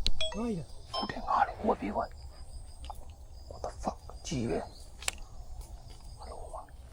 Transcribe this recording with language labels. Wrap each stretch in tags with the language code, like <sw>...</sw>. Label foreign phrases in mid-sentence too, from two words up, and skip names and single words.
<my>ဟုတ်တယ်ငါလေဟိုပြေးသွား</my> <en>What the fuck</en> <my>ကြီးပဲဟလိုပါ</my>